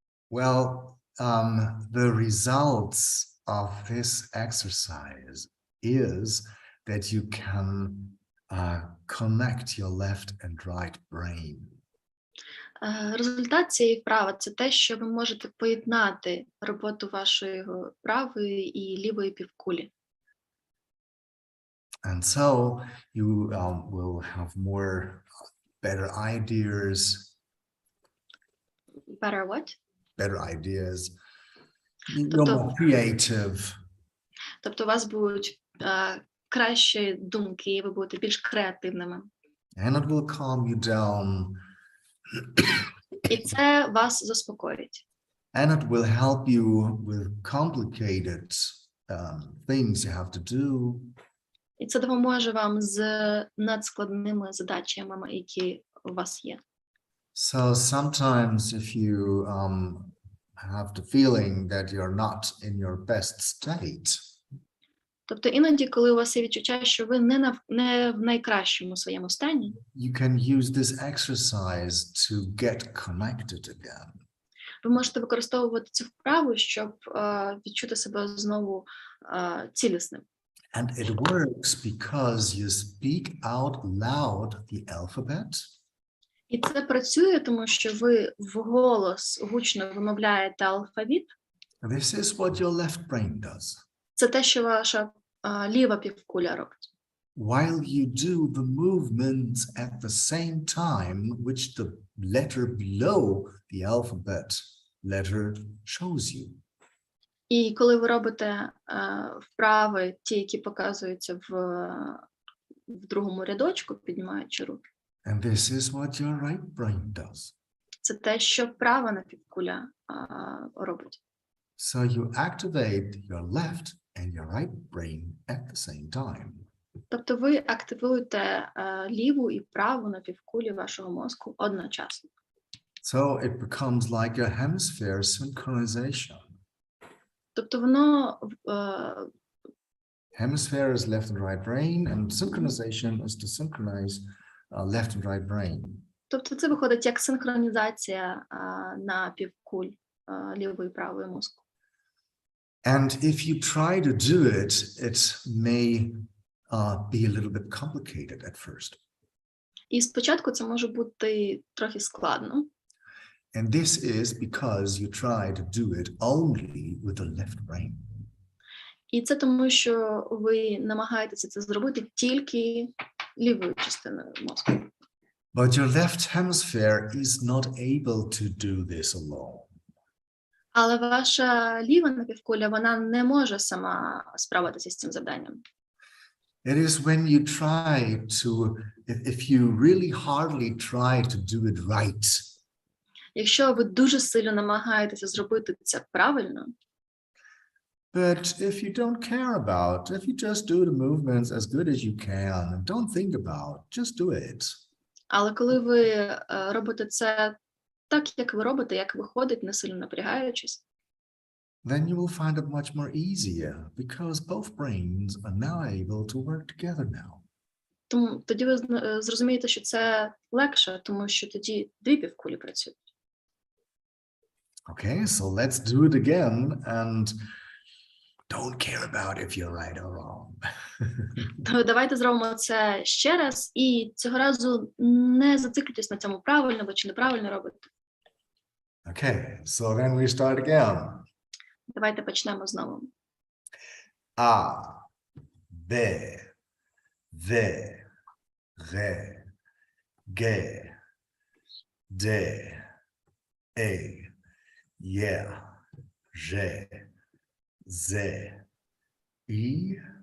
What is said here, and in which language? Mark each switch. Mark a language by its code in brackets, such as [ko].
[en] Well, the results of this exercise is that you can connect your left and right brain. [uk] Результат цієї вправи – це те, що ви можете поєднати роботу вашої правої і лівої півкулі. [en] And so you will have better ideas. Better what? Better ideas. You're more creative. [uk] Тобто у вас будуть кращі думки, ви будете більш креативними. [en] And it will calm you down. [uk] І це вас заспокоїть. [en] And it will help you with complicated things you have to do. [uk] І це допоможе вам з надскладними задачами, які у вас є. [en] So sometimes if you have the feeling that you're not in your best state. [uk] Тобто іноді, коли у вас є відчуття, що ви не в найкращому своєму стані, [en] you can use this exercise to get connected again. [uk] ви можете використовувати цю вправу, щоб відчути себе знову цілісним. [en] And it works because you speak out loud the alphabet. [uk] І це працює, тому що ви вголос гучно вимовляєте алфавіт. [en] This is what your left brain does. [uk] Це те, що ваша ліва півкуля робить. [en] While you do the movements at the same time, which the letter below the alphabet letter shows you. [uk] І коли ви робите вправи, ті, які показуються в другому рядочку, піднімаючи руки, [en] And this is what your right brain does. [uk] це те, що права напівкуля робить. [en] So you activate your left and your right brain at the same time. [uk] Тобто ви активуєте ліву і праву напівкулі вашого мозку одночасно. [en] So it becomes like a hemisphere synchronization. [uk] Тобто воно [en] Hemisphere is left and right brain, and synchronization is to synchronize left and right brain. [uk] Тобто це виходить як синхронізація напівкуль лівої і правої мозку. [en] And if you try to do it, it may be a little bit complicated at first. [uk] І спочатку це може бути трохи складно. [en] And this is because you try to do it only with the left brain. [uk] І це тому, що ви намагаєтеся це зробити тільки лівою частиною мозку. [en] But your left hemisphere is not able to do this alone. [uk] Але ваша ліва напівкуля, вона не може сама справитися з цим завданням. [en] It is when you try to, if you really hardly try to do it right. [uk] Якщо ви дуже сильно намагаєтеся зробити це правильно, [en] But if you don't care about, if you just do the movements as good as you can and don't think about, just do it. [uk] але коли ви робите це так, як ви робите, як виходить, не сильно напрягаючись, [en] Then you will find it much more easier because both brains are now able to work together now. [uk] тому тоді ви зрозумієте, що це легше, тому що тоді дві півкулі працюють. [en] Okay, so let's do it again and don't care about if you're right or wrong. [uk] То давайте зробимо це ще раз, і цього разу не зациклюйтесь на цьому, правильно ви чи неправильно робите. [en] Okay, so then we start again. [uk] Давайте почнемо знову. A, B, V, R, G, D, E, Y, J, Z, I,